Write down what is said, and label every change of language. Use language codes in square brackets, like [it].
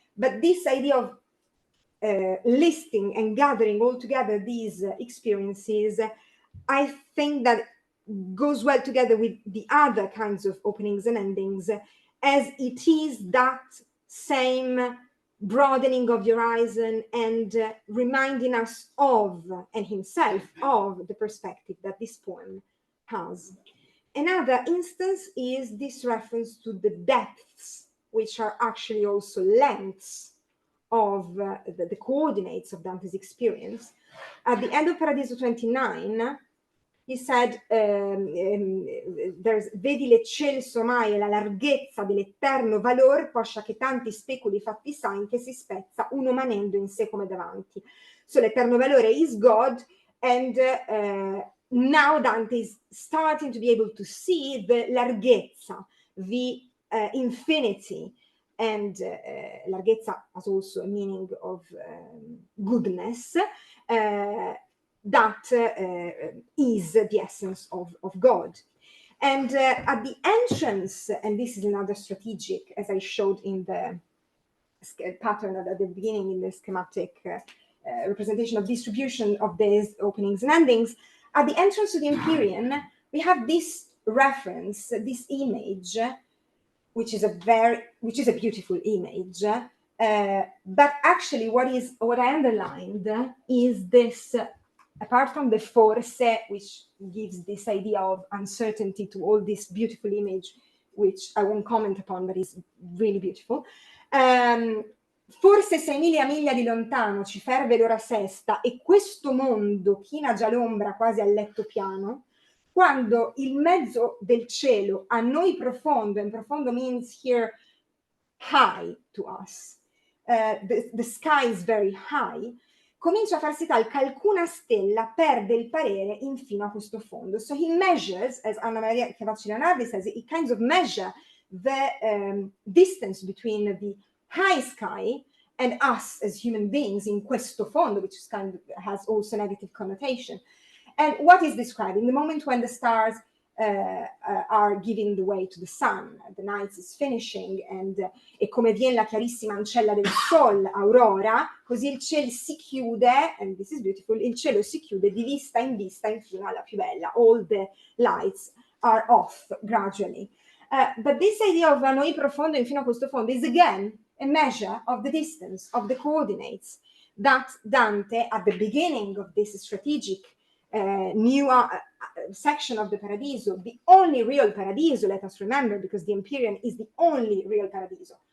[en] But this idea of listing and gathering all together these experiences, I think that goes well together with the other kinds of openings and endings, as it is that same broadening of the horizon and reminding us of, and himself of, the perspective that this poem has. Another instance is this reference to the depths, which are actually also lengths of the coordinates of Dante's experience. At the end of Paradiso 29, he said, there's, [it] vedi l'eccelso mai e la larghezza dell'eterno valor, poscia che tanti speculi fatti sain che si spezza uno manendo in sé come davanti. [en] So [it] l'eterno valore [en] is God, and now Dante is starting to be able to see the larghezza, the infinity, and larghezza has also a meaning of goodness, that is the essence of God. And at the entrance, and this is another strategic, as I showed in the pattern at the beginning in the schematic representation of distribution of these openings and endings, at the entrance to the Empyrean, we have this reference, this image, which is a beautiful image. But actually what I underlined is this, apart from the force, which gives this idea of uncertainty to all this beautiful image, which I won't comment upon, but is really beautiful. [it] Forse 6.000 miglia di lontano ci ferve l'ora sesta, e questo mondo china già l'ombra quasi al letto piano, quando il mezzo del cielo a noi profondo, [en] and profondo means here high to us, the sky is very high, [it] comincia a farsi tal che alcuna stella perde il parere infino a questo fondo. [en] So he measures, as Anna Maria Cavacci Leonardi says, he kind of measure the distance between the high sky and us as human beings in [it] questo fondo, [en] which is kind of has also negative connotation. And what is describing? The moment when the stars are giving the way to the sun, the night is finishing, and [it] e come viene la chiarissima ancella del sol, aurora, così il cielo si chiude, [en] and this is beautiful, [it] il cielo si chiude di vista infino alla più bella. [en] All the lights are off gradually. But this idea of [it] a noi profondo infino a questo fondo [en] is again a measure of the distance, of the coordinates that Dante, at the beginning of this strategic new section of the Paradiso, the only real Paradiso, let us remember, because the Empyrean is the only real Paradiso.